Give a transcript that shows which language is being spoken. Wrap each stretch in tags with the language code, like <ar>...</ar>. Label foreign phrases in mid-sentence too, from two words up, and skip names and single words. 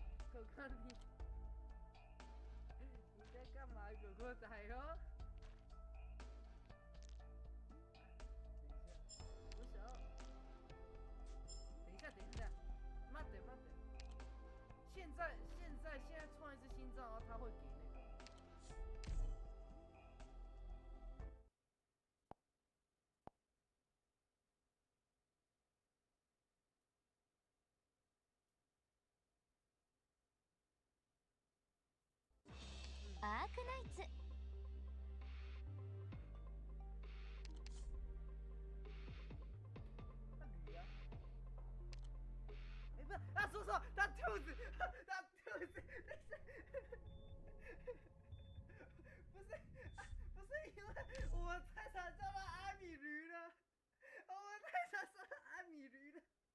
<zh>狗狗你在干嘛？狗狗仔哦。等一下，慢点。现在创一只新账，然后他会给那个。アークナイツ不是，他说错，他兔子，不是因为我们太常叫他阿米驴了，我们太常说他阿米驴了，</zh>